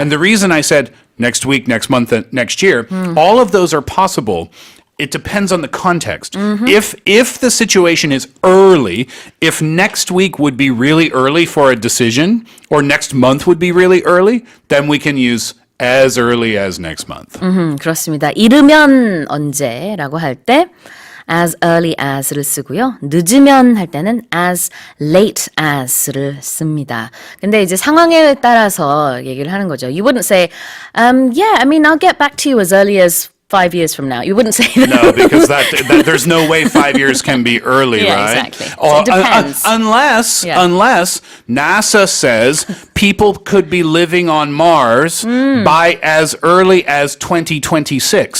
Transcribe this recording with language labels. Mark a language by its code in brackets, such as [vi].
[en] And the reason I said next week, next month, and next year, all of those are possible. It depends on the context. If the situation is early, if next week would be really early for a decision, or next month would be really early, then we can use as early as next month. [ko] 그렇습니다. 이르면 언제라고 할 때 as early as를 쓰고요. 늦으면 할 때는 as late as를 씁니다. 근데 이제 상황에 따라서 얘기를 하는 거죠. [en] You wouldn't say, yeah, I mean, I'll get back to you as early as 5 years from now. You wouldn't say that. No, because that there's no way 5 years can be early, Yeah, right? exactly. So it depends. Unless Yeah. NASA says people could be living on Mars by as early as 2026.